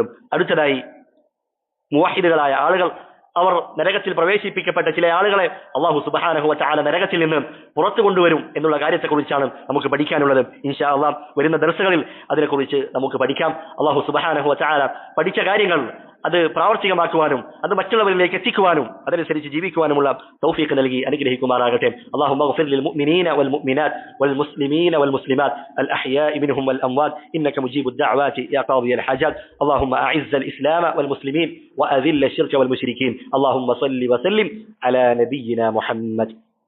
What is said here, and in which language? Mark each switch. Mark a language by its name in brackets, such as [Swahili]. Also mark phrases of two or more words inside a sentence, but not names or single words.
[Malayalam] അടുത്തതായി മുവഹിദുകളായ ആളുകൾ, അവർ നരകത്തിൽ പ്രവേശിപ്പിക്കപ്പെട്ട ചില ആളുകളെ [Arabic] الله سبحانه وتعالى [Malayalam] നരകത്തിൽ നിന്ന് പുറത്തു കൊണ്ടുവരും എന്നുള്ള കാര്യത്തെക്കുറിച്ചാണ് നമുക്ക് പഠിക്കാനുള്ളത്. [Arabic] إن شاء الله [Malayalam] വരുന്ന ദർസുകളിൽ അതിനെക്കുറിച്ച് നമുക്ക് പഠിക്കാം. [Arabic] الله سبحانه وتعالى [Malayalam] പഠിച്ച കാര്യങ്ങൾ അത് പ്രാവർത്തികമാക്കുവാനും അത് മറ്റുള്ളവരിലേക്ക് എത്തിക്കുവാനും അതനുസരിച്ച് ജീവിക്കുവാനുമുള്ള തൗഫീഖ് നൽകി അനുഗ്രഹിക്കുമാറാകട്ടെ. [Arabic] اللهم اغفر للمؤمنين والمؤمنات والمسلمين والمسلمات الأحياء منهم والأموات إنك مجيب الدعوات يا قاضي الحاجات. اللهم أعز الإسلام والمسلمين وأذل الشرك والمشركين. اللهم صل وسلم على نبينا محمد.